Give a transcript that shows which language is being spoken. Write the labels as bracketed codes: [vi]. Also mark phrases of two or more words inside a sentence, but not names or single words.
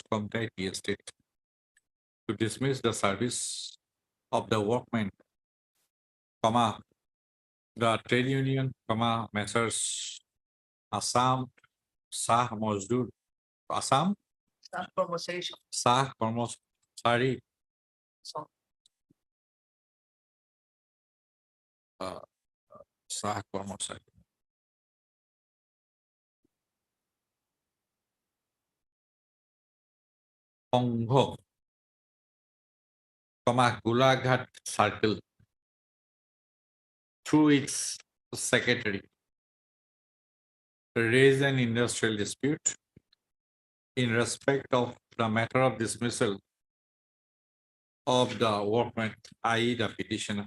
[en] Komtai Tea Estate to dismiss the service of the workmen, the trade union, Messrs. Assam Sah Mazdoor, Assam Sah Kormosari, Sah Kormosari, Pongho, Gulaghat Circle, through its secretary, raise an industrial dispute in respect of the matter of dismissal of the workman, i.e. the petitioner.